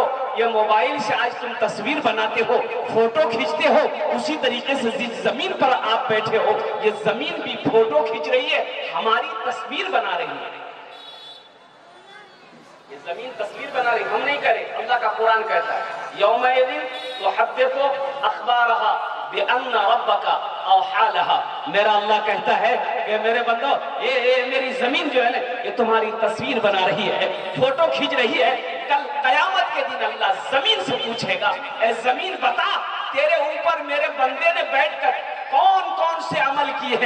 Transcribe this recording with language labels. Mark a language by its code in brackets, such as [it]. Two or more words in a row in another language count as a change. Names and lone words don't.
[hi] ये मोबाइल से आज तुम तस्वीर बनाते हो, फोटो खींचते हो, उसी तरीके से जिस जमीन पर आप बैठे हो, ये जमीन भी फोटो खींच रही है, हमारी तस्वीर बना रही है। ये जमीन तस्वीर बना रही, हम नहीं करें। अल्लाह का कुरान कहता है [ar] يومئذ تحدث أخبارها بأن ربك أوحى لها. [hi] मेरा अल्लाह कहता है कि मेरे बंदो, ये मेरी जमीन जो है ना, ये तुम्हारी तस्वीर बना रही है, फोटो खींच रही है। कल कयामत के दिन अल्लाह जमीन से पूछेगा, ए जमीन बता, तेरे ऊपर मेरे बंदे ने बैठकर कौन कौन से अमल किए हैं।